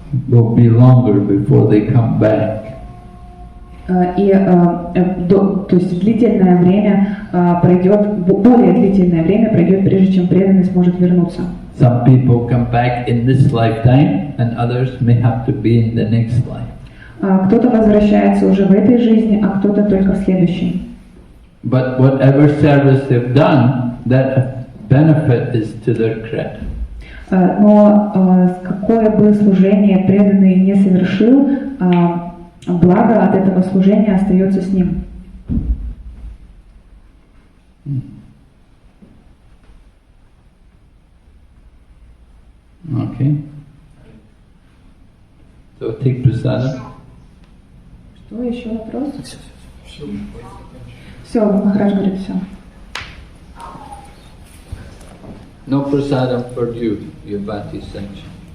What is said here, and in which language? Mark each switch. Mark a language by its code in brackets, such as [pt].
[en] Will be longer before they come back. [ru] То есть длительное время пройдет, более длительное время пройдет, прежде чем преданный сможет вернуться. [en] Some people come back in this lifetime, and others may have to be in the next life. [ru] Кто-то возвращается уже в этой жизни, а кто-то только в следующей. [en] But whatever service they've done, that benefit is to their credit. [ru] Но какое бы служение преданный не совершил, благо от этого служения остается с ним. [en] Okay. So take prasada. [ru] Что, еще вопрос? Все, Махарадж говорит, все. [en] No prasadam for you, your bhakti sanction.